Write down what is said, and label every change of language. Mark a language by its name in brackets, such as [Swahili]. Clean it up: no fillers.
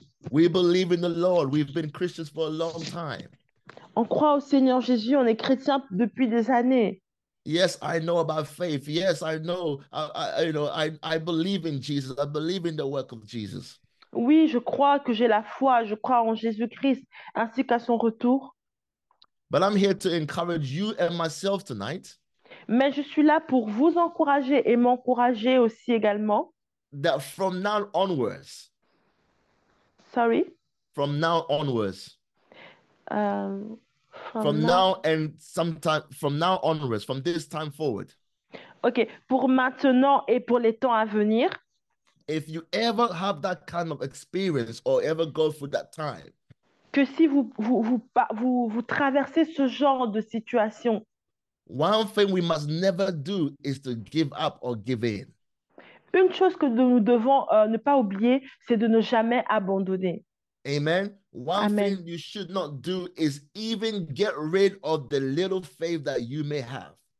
[English] We believe in the Lord. We've been Christians for a long time. [French] On croit au Seigneur Jésus, on est chrétien depuis des années. [English] Yes, I know about faith. Yes, I know. I believe in Jesus. I believe in the work of Jesus. [French] Oui, je crois que j'ai la foi, je crois en Jésus-Christ ainsi qu'à son retour. [English] But I'm here to encourage you and myself tonight [French] Mais je suis là pour vous encourager et m'encourager aussi également. [English] that from now onwards, Sorry. from now onwards, Euh, from from now. now and sometime from now onwards, from this time forward, [French] Ok, pour maintenant et pour les temps à venir, [English] if you ever have that kind of experience or ever go through that time, [French] que si vous traversez ce genre de situation, [English] one thing we must never do is to give up or give in. [French] une chose que nous devons ne pas oublier, c'est de ne jamais abandonner. [English] Amen. One Amen. thing you should not do is even get rid of the little faith that you may have.